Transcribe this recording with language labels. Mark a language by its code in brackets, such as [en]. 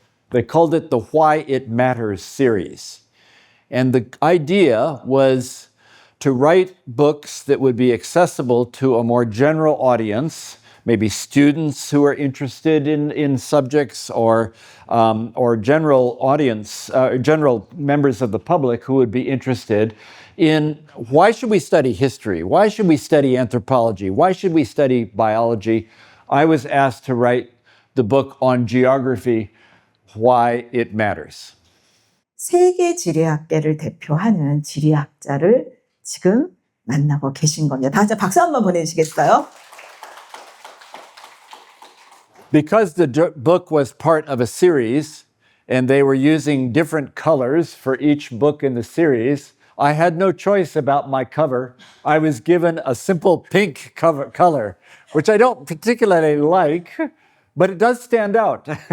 [en] They called it the Why It Matters series. And the idea was to write books that would be accessible to a more general audience, maybe students who are interested in subjects, or general audience, general members of the public who would be interested in why should we study history? Why should we study anthropology? Why should we study biology? I was asked to write the book on geography. why it matters. [ko] 세계 지리학계를 대표하는 지리학자를 지금 만나고 계신 겁니다. 다 같이 박수 한번 보내주시겠어요? [en] Because the book was part of a series and they were using different colors for each book in the series, I had no choice about my cover. I was given a simple pink color, which I don't particularly like, but it does stand out.